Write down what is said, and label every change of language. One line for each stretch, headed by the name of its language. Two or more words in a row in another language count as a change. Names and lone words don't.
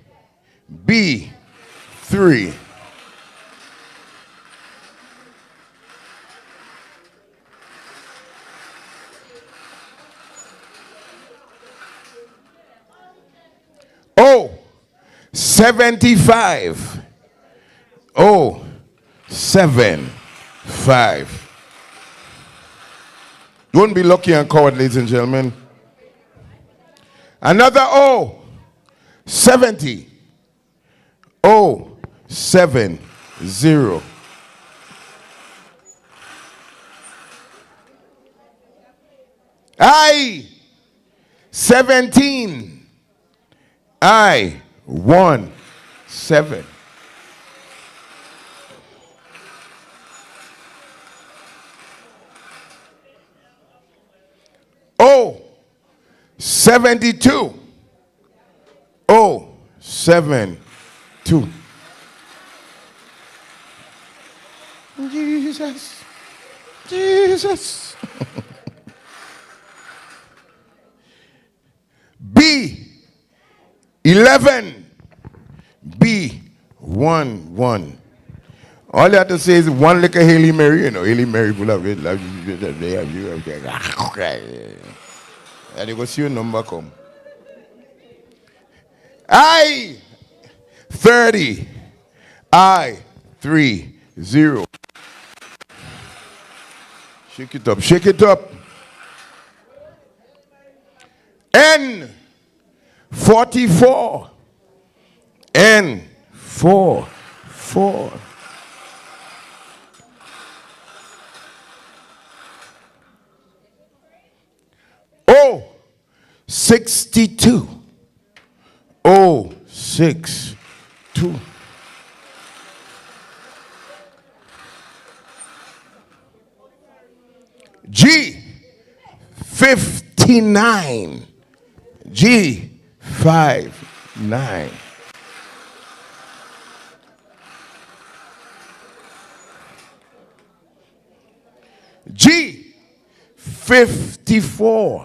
English: B-3. O, 75. O, 7-5. Don't be lucky and coward, ladies and gentlemen. Another O, 70. O, 7-0. I, 17. I-1-7. O, 72. O, 7-2. Jesus. Jesus. B-11. B-1-1. All you have to say is one lick of Haile Mary, you know, Haile Mary full of it. And you go see your number come. I-30. I-3-0. Shake it up, shake it up. N-44. N-4-4. O, 62. O, 6-2. G, 59. G, 5-9. G, 54.